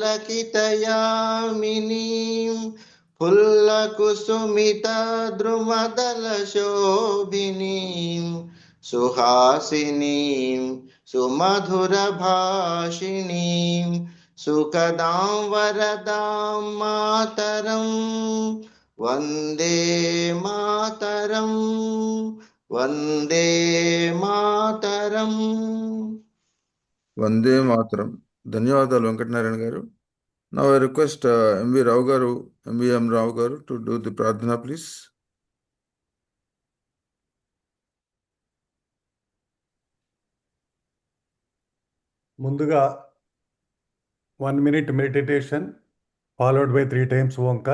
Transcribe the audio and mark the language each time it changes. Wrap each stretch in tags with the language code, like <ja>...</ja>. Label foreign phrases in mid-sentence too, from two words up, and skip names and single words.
<sa>Pulakitayaminim, फुल्लकुसुमिता द्रुमदलशोभिनीं सुहासिनीं सुमधुरभाषिणीं सुखदां वरदां मातरं वन्दे मातरं वन्दे मातरं Vande Mataram.</sa> <te>ధన్యవాదాలు వెంకట నారాయణ గారు.</te> <en>Now I request M.V. Rao garu, M.V.M. Rao garu to do the pradhana, please.</en> <te>ముందుగా</te> <en>1 minute meditation followed by 3 times Omkar.</en>